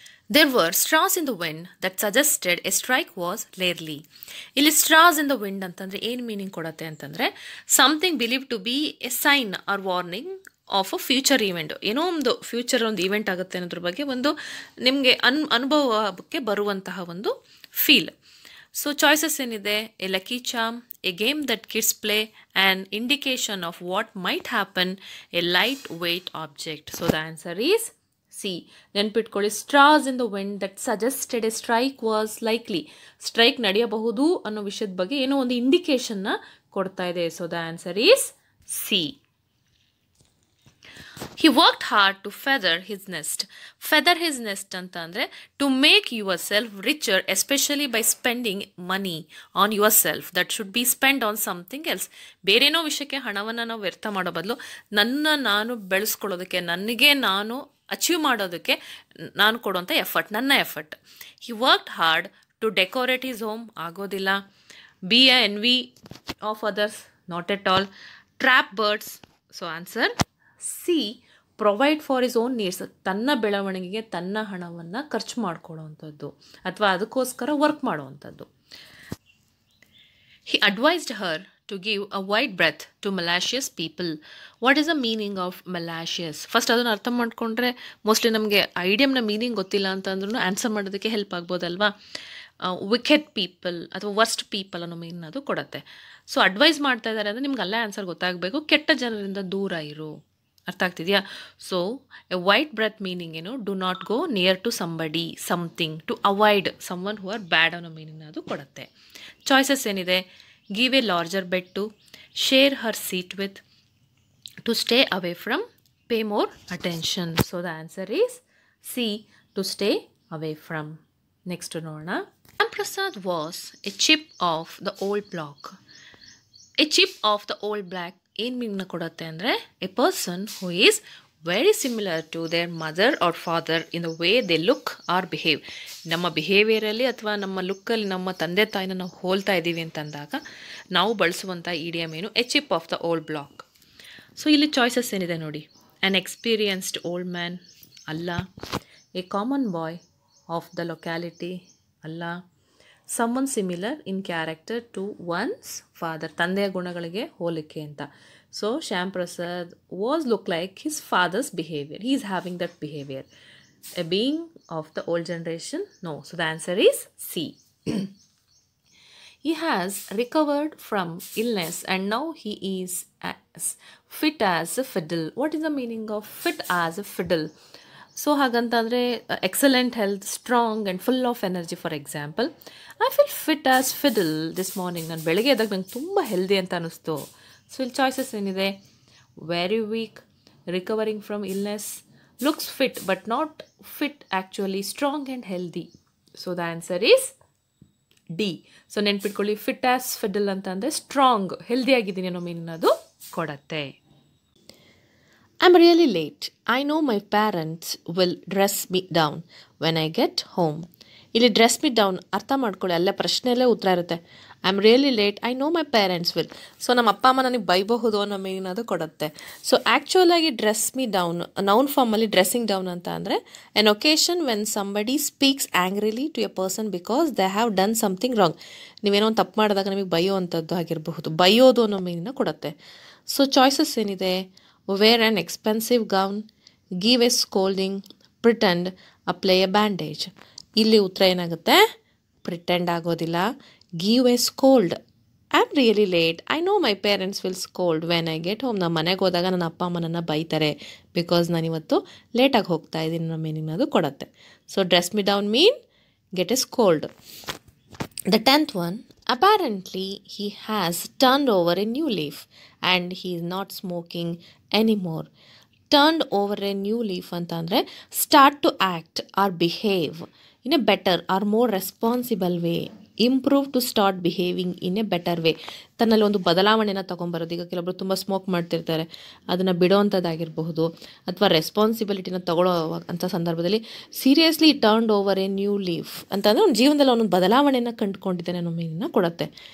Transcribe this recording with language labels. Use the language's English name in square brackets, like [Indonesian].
[English] There were straws in the wind that suggested a strike was rarely. ಇಲ್ಲಿ straws in the wind [Kannada] ಅಂತಂದರೆ ಏನು meaning ಕೊಡುತ್ತೆ ಅಂತಂದರೆ [English] Something believe to be a sign or warning of a future event. [Kannada] ಏನೋ ಒಂದು future ಒಂದು event ಆಗುತ್ತೆ ಅನ್ನೋದ್ರ ಬಗ್ಗೆ ಒಂದು ನಿಮಗೆ ಅನುಭವಕ್ಕೆ ಬರುವಂತಹ ಒಂದು ಫೀಲ್. [English] So choices ಏನಿದೆ, a lucky charm, a game that kids play, an indication of what might happen, a lightweight object. So the answer is C. ನೆನ್ಪಿಟ್ಕೊಳ್ಳಿ, straws in the wind that suggested a strike was likely. [Kannada] Strike ನಡೆಯಬಹುದು ಅನ್ನೋ ವಿಷಯದ ಬಗ್ಗೆ ಏನೋ ಒಂದು ಇಂಡಿಕೇಶನ್ನ ಕೊಡ್ತಾ ಇದೆ. [English] So the answer is C. He worked hard to feather his nest. Feather his nest [Kannada] ಅಂತ ಅಂದರೆ [English] to make yourself richer, especially by spending money on yourself that should be spent on something else. [Kannada] ಬೇರೇನೋ ವಿಷಯಕ್ಕೆ ಹಣವನ್ನು ನಾವು ವ್ಯರ್ಥ ಮಾಡೋ ಬದಲು ನಾನು ಬೆಳೆಸ್ಕೊಳ್ಳೋದಕ್ಕೆ, ನನಗೆ ನಾನು ಅಚೀವ್ ಮಾಡೋದಕ್ಕೆ ನಾನು ಕೊಡುವಂಥ ಎಫರ್ಟ್, ನನ್ನ effort. [English] He worked hard to decorate his home, ಆಗೋದಿಲ್ಲ. Be a envy of others, not at all. Trap birds. So answer C. Provide for his own needs, [Kannada] ತನ್ನ ಬೆಳವಣಿಗೆಗೆ ತನ್ನ ಹಣವನ್ನು ಖರ್ಚು ಮಾಡ್ಕೊಳ್ಳೋವಂಥದ್ದು ಅಥವಾ ಅದಕ್ಕೋಸ್ಕರ ವರ್ಕ್ ಮಾಡುವಂಥದ್ದು. [English] He advised her to give a wide breath to malicious people. What is the meaning of malicious? [Kannada] First ಅದನ್ನು ಅರ್ಥ ಮಾಡ್ಕೊಂಡ್ರೆ ಮೋಸ್ಟ್ಲಿ ನಮಗೆ ಐಡಿಯಮ್ನ ಮೀನಿಂಗ್ ಗೊತ್ತಿಲ್ಲ ಅಂತಂದ್ರೂ ಆನ್ಸರ್ ಮಾಡೋದಕ್ಕೆ ಹೆಲ್ಪ್ ಆಗ್ಬೋದಲ್ವಾ. ವಿಕೆಟ್ ಪೀಪಲ್ ಅಥವಾ ವರ್ಸ್ಟ್ ಪೀಪಲ್ ಅನ್ನೋ ಮೀನ್ ಅದು ಕೊಡುತ್ತೆ. ಸೊ ಅಡ್ವೈಸ್ ಮಾಡ್ತಾ ಇದ್ದಾರೆ ಅಂದರೆ ನಿಮ್ಗೆ ಅಲ್ಲೇ ಆನ್ಸರ್ ಗೊತ್ತಾಗಬೇಕು, ಕೆಟ್ಟ ಜನರಿಂದ ದೂರ ಇರು. ಅರ್ಥ ಆಗ್ತಿದೆಯಾ? [English] so a wide breath meaning ಏನು, do not go near to somebody, something, to avoid someone who are bad [Kannada] ಅನ್ನೋ ಮೀನಿಂಗ್ ಅದು ಕೊಡುತ್ತೆ. [English] Choices ಏನಿದೆ, give a larger bed to, share her seat with, to stay away from, pay more attention. So the answer is C, to stay away from. Next to Norna. Ramprasad was a chip of the old block. A chip of the old block [Kannada] ಏನು ಮೀನಿಂಗ್ನ ಕೊಡುತ್ತೆ ಅಂದರೆ [English] A person who is very similar to their mother or father in the way they look or behave. [Kannada] ನಮ್ಮ ಬಿಹೇವಿಯರಲ್ಲಿ ಅಥವಾ ನಮ್ಮ ಲುಕ್ಕಲ್ಲಿ ನಮ್ಮ ತಂದೆ ತಾಯಿನ ನಾವು ಹೋಲ್ತಾ ಇದ್ದೀವಿ ಅಂತಂದಾಗ ನಾವು ಬಳಸುವಂಥ ಇಡಿಯಮ್ ಏನು, [English] A chip of the old block. So ಇಲ್ಲಿ choices ಏನಿದೆ ನೋಡಿ, ಆ್ಯನ್ ಎಕ್ಸ್ಪೀರಿಯನ್ಸ್ಡ್ ಓಲ್ಡ್ ಮ್ಯಾನ್ ಅಲ್ಲ, a common boy of the locality ಅಲ್ಲ, someone similar in character to one's father, [Kannada] ತಂದೆಯ ಗುಣಗಳಿಗೆ ಹೋಲಿಕೆ ಅಂತ. [English] So Shyam Prasad was look like his father's behaviour, he is having that behaviour. A being of the old generation, no. So the answer is C. He has recovered from illness and now he is as fit as a fiddle. What is the meaning of fit as a fiddle? So ಹಾಗಂತಂದರೆ excellent health, strong and full of energy. For example, I feel fit as fiddle this morning. [Kannada] ನಾನು ಬೆಳಗ್ಗೆ ಎದ್ದಾಗ ನಂಗೆ ತುಂಬ healthy ಅಂತ ಅನ್ನಿಸ್ತು. [English] So ಇಲ್ಲಿ choices ಏನಿದೆ, very weak, recovering from illness, looks fit but not fit actually, strong and healthy. So the answer is D. So ನೆನ್ಪಿಟ್ಕೊಳ್ಳಿ, fit as fiddle ಅಂತ ಅಂದರೆ strong, healthy [Kannada] ಆಗಿದ್ದೀನಿ ಅನ್ನೋ ಮೀನದು ಕೊಡತ್ತೆ. [English] I'm really late. I know my parents will dress me down when I get home. [Kannada] ಇಲ್ಲಿ dress ಮಿ down ಅರ್ಥ ಮಾಡ್ಕೊಳ್ಳಿ, ಅಲ್ಲೇ ಪ್ರಶ್ನೆಯಲ್ಲೇ ಉತ್ತರ ಇರುತ್ತೆ. [English] I am really late, I know my parents will. [Kannada] So ನಮ್ಮ ಅಪ್ಪ ಅಮ್ಮ ನನಗೆ ಬೈಬಹುದು ಅನ್ನೋ ಮೀನಿಂಗ್ ಅದು ಕೊಡುತ್ತೆ. [English] So ಆ್ಯಕ್ಚುಲಾಗಿ dress me down noun formally dressing down ಅಂತ ಅಂದರೆ an occasion when somebody speaks angrily to a person because they have done something wrong. [Kannada] ನೀವೇನೋ ಒಂದು ತಪ್ಪು ಮಾಡಿದಾಗ ನಿಮಗೆ ಬೈಯೋ ಅಂಥದ್ದು ಆಗಿರಬಹುದು, ಬೈಯೋದು ಅನ್ನೋ ಮೀನಿಂಗ್ನ ಕೊಡುತ್ತೆ. [English] So choices ಏನಿದೆ, wear an expensive gown, give a scolding, pretend, apply a bandage. [Kannada] ಇಲ್ಲಿ ಉತ್ತರ ಏನಾಗುತ್ತೆ, ಪ್ರಿಟೆಂಡ್ ಆಗೋದಿಲ್ಲ, [English] Give a scold. I am really late, I know my parents will scold when I get home. [Kannada] ನಮ್ಮ ಮನೆಗೆ ಹೋದಾಗ ನನ್ನ ಅಪ್ಪ ಅಮ್ಮ ನನ್ನ ಬೈತಾರೆ ಬಿಕಾಸ್ ನಾನಿವತ್ತು ಲೇಟಾಗಿ ಹೋಗ್ತಾ ಇದ್ದೀನಿ ಅನ್ನೋ ಮೀನಿಂಗ್ ಅದು ಕೊಡುತ್ತೆ. [English] So dress me down mean get a scold. The 10th one, apparently he has turned over a new leaf and he is not smoking anymore. Turned over a new leaf ಅಂತಂದರೆ start to act or behave in a better or more responsible way. Improve to start behaving in a better way. [Kannada] ತನ್ನಲ್ಲಿ ಒಂದು ಬದಲಾವಣೆನ ತೊಗೊಂಬರೋದು. ಈಗ ಕೆಲವೊಬ್ಬರು ತುಂಬ smoke ಮಾಡ್ತಿರ್ತಾರೆ, ಅದನ್ನು ಬಿಡೋವಂಥದ್ದಾಗಿರಬಹುದು, ಅಥವಾ ರೆಸ್ಪಾನ್ಸಿಬಿಲಿಟಿನ ತಗೊಳ್ಳೋ ಅಂಥ ಸಂದರ್ಭದಲ್ಲಿ seriously [English] turned over a new leaf [Kannada] ಅಂತಂದರೆ ಒಂದು ಜೀವನದಲ್ಲಿ ಅವನೊಂದು ಬದಲಾವಣೆಯನ್ನು ಕಂಡುಕೊಂಡಿದ್ದಾನೆ ಅನ್ನೋ ಮೀನಿಂಗ್ನ ಕೊಡುತ್ತೆ.